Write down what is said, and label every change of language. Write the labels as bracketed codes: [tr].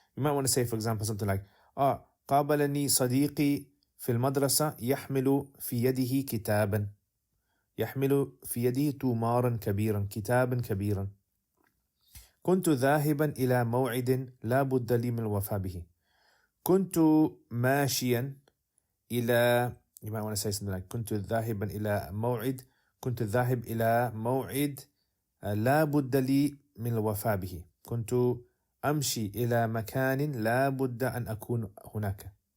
[en] You might want to say, for example, something like [ar] قابلني صديقي في المدرسة يحمل في يده كتابا. يحمل في يده تمارا كبيرا. كتابا كبيرا. كنت ذاهبا إلى موعد لا بد لي من الوفاء به. كنت ماشيا إلى, [en] you might want to say something like [ar] كنت ذاهبا إلى موعد. كنت ذاهب إلى موعد لا بد لي من الوفاء به. كنت أمشي إلى مكان لا بد أن أكون هناك.